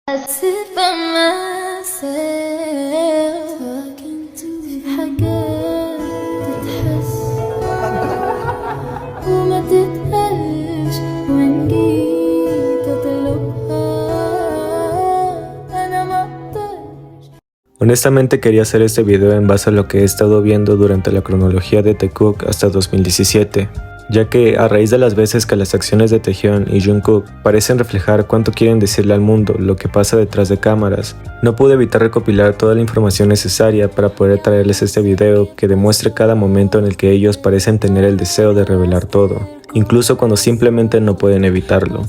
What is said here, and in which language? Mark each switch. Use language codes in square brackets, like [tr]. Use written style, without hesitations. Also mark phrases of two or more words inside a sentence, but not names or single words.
[en] sit by myself talking to [ar] حاجات تتحس وما تتقالش وإن جيت أطلبها أنا ما أقدرش. [es] Honestamente quería hacer este video en base a lo que he estado viendo durante la cronología de Taekook hasta 2017, ya que a raíz de las veces que las acciones de Taehyun y Jungkook parecen reflejar cuánto quieren decirle al mundo lo que pasa detrás de cámaras, no pude evitar recopilar toda la información necesaria para poder traerles este video que demuestre cada momento en el que ellos parecen tener el deseo de revelar todo, incluso cuando simplemente no pueden evitarlo.